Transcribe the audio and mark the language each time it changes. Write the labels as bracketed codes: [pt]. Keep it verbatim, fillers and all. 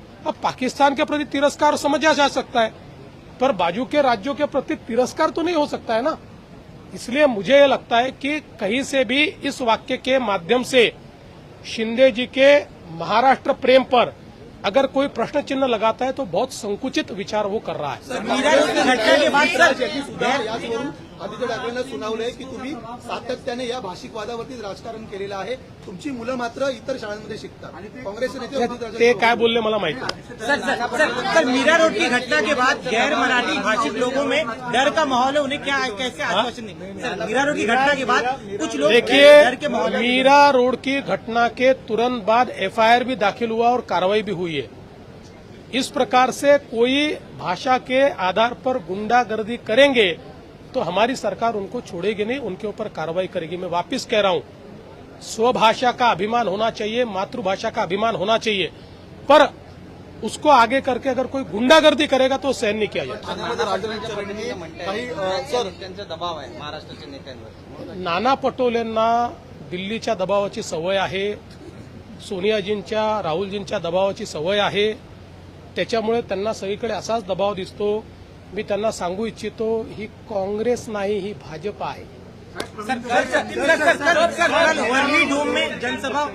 [hi] अब पाकिस्तान के प्रति तिरस्कार समझा जा सकता है पर बाजू के राज्यों के प्रति तिरस्कार तो नहीं हो सकता है ना. इसलिए मुझे ये लगता है कि कहीं से भी इस वाक्य के माध्यम से शिंदे जी के महाराष्ट्र प्रेम पर अगर कोई प्रश्न चिन्ह लगाता है तो बहुत संकुचित विचार वो कर रहा है. [mr] आदित्य ठाकरेंना सुनावलंय की तुम्ही सातत्याने या भाषिक वादावरतीच राजकारण केलेलं आहे, तुमची मुलं मात्र इतर शाळांमध्ये शिकतात. काँग्रेस नेते ते काय बोलले मला माहिती नाही. [hi] Sir sir sir sir Meera road की घटना के बाद गैर मराठी भाषिक लोगों में डर का माहौल है, उन्हें क्या कैसे आश्वासन देंगे? सर मीरा रोड की घटना के बाद कुछ लोग डर के माहौल देखिए, मीरा रोड की घटना के तुरंत बाद एफआईआर भी दाखिल हुआ और कार्रवाई भी हुई है. इस प्रकार से कोई भाषा के आधार पर गुंडागर्दी करेंगे तो हमारी सरकार उनको छोड़ेगी नहीं, उनके ऊपर कार्रवाई करेगी. मैं वापस कह रहा हूं, स्वभाषा का अभिमान होना चाहिए, मातृभाषा का अभिमान होना चाहिए, पर उसको आगे करके अगर कोई गुंडागर्दी करेगा तो सहन नहीं किया जाएगा. [mr] ठाण्यामध्ये राजन चव्हाण काही अ, सर त्यांचा दबाव आहे महाराष्ट्राच्या नेत्यांवर. नाना पटोलेंना दिल्लीच्या दबावाची सवय आहे, सोनियाजींच्या राहुलजींच्या दबावाची सवय आहे, त्याच्यामुळे त्यांना सगळीकडे असाच दबाव दिसतो. मी त्यांना सांगू इच्छितो ही काँग्रेस नाही, ही भाजप आहे. [hi] Sir sir sir sir sir sir कल वर्ली डोम में जनसभा